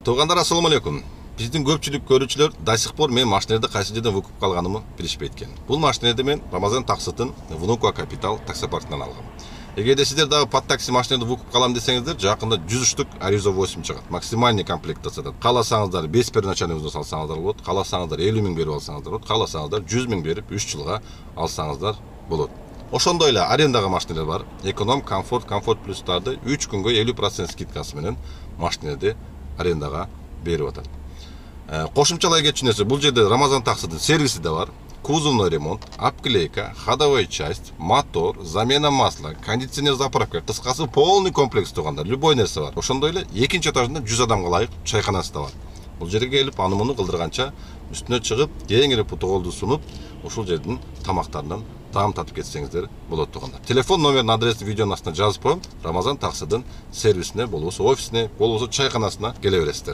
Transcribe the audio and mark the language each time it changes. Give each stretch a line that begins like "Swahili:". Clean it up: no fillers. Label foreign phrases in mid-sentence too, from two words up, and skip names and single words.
Kyrgyz: Туугандар, ассаламу алейкум. Биздин көпчүлүк көрүүчүлөр
Russian: до сих пор
Kyrgyz: мен машинерди кайсы жерден выкуп калганымы билишпейт экен. Бул машинерди мен Рамазан Таксытын Внука Капитал таксопаркынан алгам. Эгерде сиздер дагы
Russian: под такси
Kyrgyz: машинерди выкуп калам десеңиздер, жакында 100 штук Аризо 8 чыгат. Максимальный комплектацияда. Кааласаңыздар 5
Russian: первоначальный взнос
Kyrgyz: алсаңыздар болот, кааласаңыздар 50 миң берип алсаңыздар болот, кааласаңыздар 100 миң берип 3 жылга алсаңыздар болот. Ошондой эле арендага машинелер бар. Эконом, комфорт плюстарды 3 күнгө 50% скидкасы менен машинерди арендага берип атат. Кошумчалай кетчү нерсе, бул жерде Рамазан Таксытын сервиси да бар.
Russian: Кузовный ремонт, обклейка, ходовая часть, мотор, замена масла, кондиционер, заправка,
Kyrgyz: кыскасы
Russian: полный комплекс
Kyrgyz: туугандар. Любой нерсе бар. Ошондой эле экинчи этажында 100 адамга ылайык чайканасы да бар. Бул жерге келип, аны-муну кылдырганча үстүнө чыгып, кеңири путуголду сунуп, ушул жердин тамактарынан таам татып кетсеңиздер болот туугандар. Телефон номерин, адресин видеонун астына жазып коем. Рамазан Таксытын сервисине, болбосо офисине, болбосо чайканасына келе бересиздер.